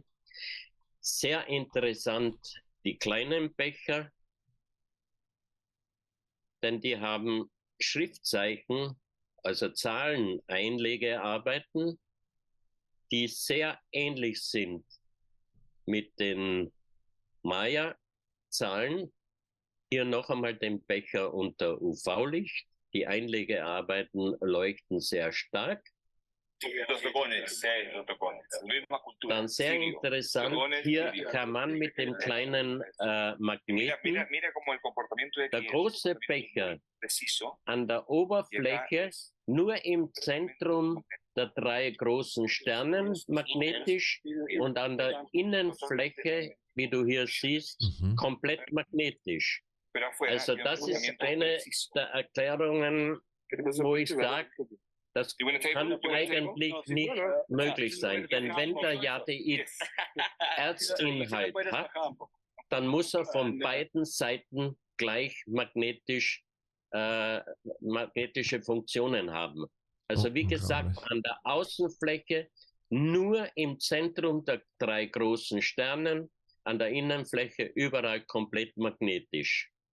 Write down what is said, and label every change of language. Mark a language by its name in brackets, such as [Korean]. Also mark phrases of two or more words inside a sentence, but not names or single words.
[German] Sehr interessant die kleinen Becher, denn die haben Schriftzeichen, also Zahleneinlegearbeiten, die sehr ähnlich sind mit den Maya-Zahlen. Hier noch einmal den Becher unter UV-Licht. Die Einlegearbeiten leuchten sehr stark. [Spanish] Los Dogones, los Dogones. Misma cultura. [German] Dann sehr [Spanish] Sirio. [German] interessant, [Spanish] Dogones, [German] hier [Spanish] Sirio. [German] kann man mit dem kleinen [Spanish] Mira, [German] Magneten [Spanish] mira como el comportamiento de [German] der [Spanish] aquí es [German] große [Spanish] un comportamiento [German] Becher [Spanish] muy preciso. [German] an der Oberfläche nur im Zentrum der 3 großen Sternen magnetisch und an der Innenfläche, wie du hier siehst, Mhm. komplett magnetisch. [Spanish] Pero afuera [German] Also [Spanish] tiene un [German] das ist [Spanish] comportamiento [German] eine [Spanish] preciso. [German] der Erklärungen, wo ich sage, das [English] You wanna take [German] kann [English] one? You wanna take [German] eigentlich [English] one? [German] nicht möglich sein. Denn wenn der Jadeit Erzinhalt hat, dann muss er von beiden Seiten gleich magnetische Funktionen haben. Also wie gesagt, Unglaublich. an der Außenfläche nur im Zentrum der 3 großen Sternen, an der Innenfläche überall komplett magnetisch.